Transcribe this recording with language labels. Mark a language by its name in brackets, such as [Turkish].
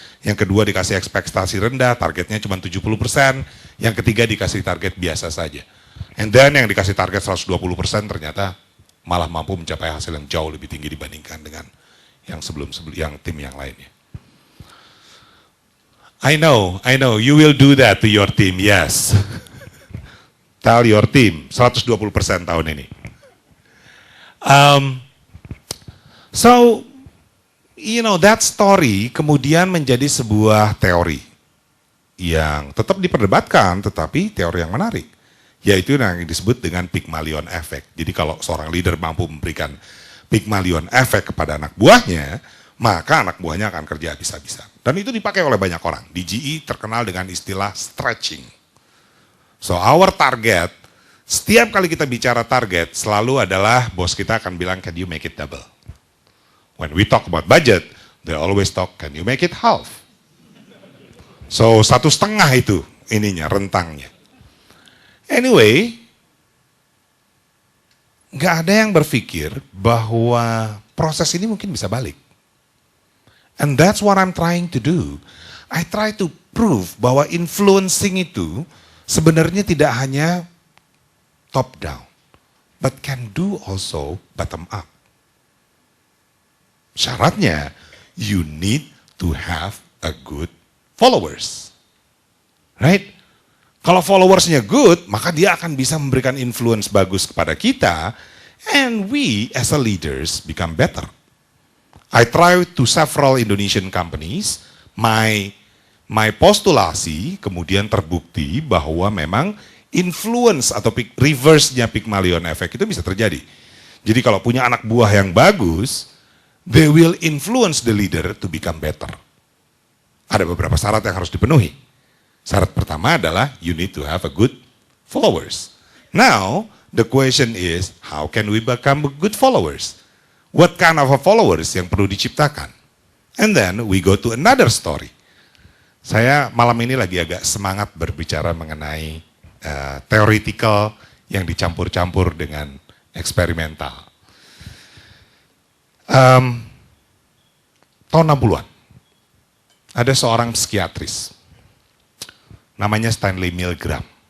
[Indonesian] Yang kedua dikasih ekspektasi rendah, targetnya cuma 70%. Yang ketiga dikasih target biasa saja. [English] And then [Indonesian] yang dikasih target 120% ternyata malah mampu mencapai hasil yang jauh lebih tinggi dibandingkan dengan yang yang tim yang lainnya. [English] I know, you will do that to your team, yes. Tell your team, 120% [Indonesian] tahun ini. [English] So, that story [Indonesian] kemudian menjadi sebuah teori yang tetap diperdebatkan, tetapi teori yang menarik. Yaitu yang disebut dengan Pygmalion Effect. Jadi kalau seorang leader mampu memberikan Pygmalion Effect kepada anak buahnya, maka anak buahnya akan kerja habis-habisan. Dan itu dipakai oleh banyak orang. Di GE terkenal dengan istilah stretching. [English] So our target, [Indonesian] setiap kali kita bicara target, selalu adalah bos kita akan bilang, [English] can you make it double? When we talk about budget, they always talk, can you make it half? [Indonesian] So 1,5 itu ininya, rentangnya. Anyway, nggak ada yang berpikir bahwa proses ini mungkin bisa balik. [English] And that's what I'm trying to do. I try to prove [Indonesian] bahwa influencing itu sebenarnya tidak hanya [English] top down, but can do also bottom up. [Indonesian] Syaratnya, [English] you need to have a good followers. Right? [Indonesian] Kalau followersnya good, maka dia akan bisa memberikan influence bagus kepada kita, [English] and we as a leaders become better. I try to several Indonesian companies, my [Indonesian] my postulasi kemudian terbukti bahwa memang influence atau reverse-nya Pygmalion effect itu bisa terjadi. Jadi kalau punya anak buah yang bagus, [English] they will influence the leader to become better. [Indonesian] Ada beberapa syarat yang harus dipenuhi. Syarat pertama adalah [English] you need to have a good followers. Now, the question is, how can we become good followers? What kind of a followers [Indonesian] yang perlu diciptakan? [English] And then we go to another story. [Indonesian] Saya malam ini lagi agak semangat berbicara mengenai theoretical yang dicampur-campur dengan eksperimental. Tahun 60-an, ada seorang psikiatris, namanya Stanley Milgram.